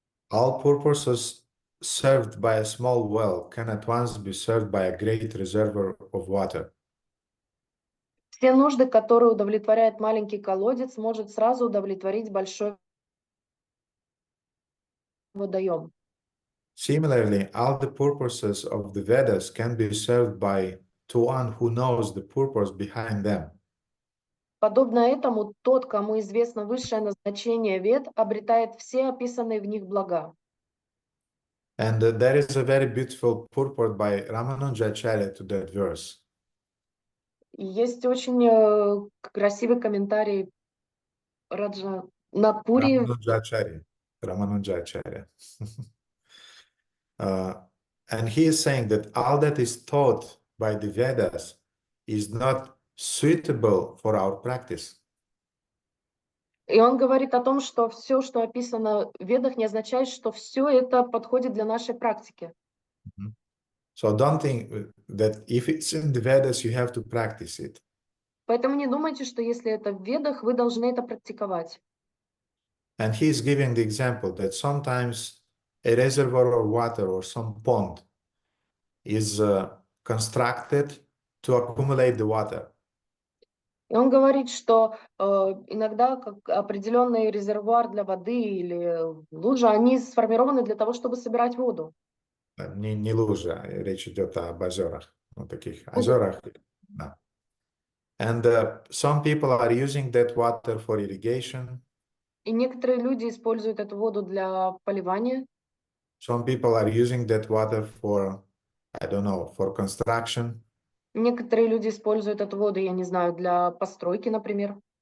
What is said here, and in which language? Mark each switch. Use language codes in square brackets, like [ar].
[en] All purposes served by a small well can at once be served by a great reservoir of water. [ru] Все нужды, которые удовлетворяет маленький колодец, может сразу удовлетворить большой водоем. [en] Similarly, all the purposes of the Vedas can be served by to one who knows the purpose behind them. [ru] Подобно этому, тот, кому известно высшее назначение вед, обретает все описанные в них блага. [en] And there is a very beautiful purport by Ramanujacharya to that verse. [ru] И есть очень красивый комментарий Раджа Напури. [en] Ramanujacharya. And he is saying that all that is taught by the Vedas is not suitable for our practice. [ru] И он говорит о том, что все, что описано в Ведах, не означает, что все это подходит для нашей практики. [en] So don't think that if it's in the Vedas, you have to practice it. [ru] Поэтому не думайте, что если это в Ведах, вы должны это практиковать. [en] And he is giving the example that sometimes a reservoir of water or some pond is constructed to accumulate the water. [ru] И он говорит, что иногда как определенный резервуар для воды или лужа, они сформированы для того, чтобы собирать воду. Не лужа, речь идет об озерах, таких озерах. Да. [en] And some people are using that water for irrigation. [ru] И некоторые люди используют эту воду для поливания. [en] Some people are using that water for, I don't know, for construction. [ru] Некоторые люди используют эту воду, я не знаю, для постройки, например.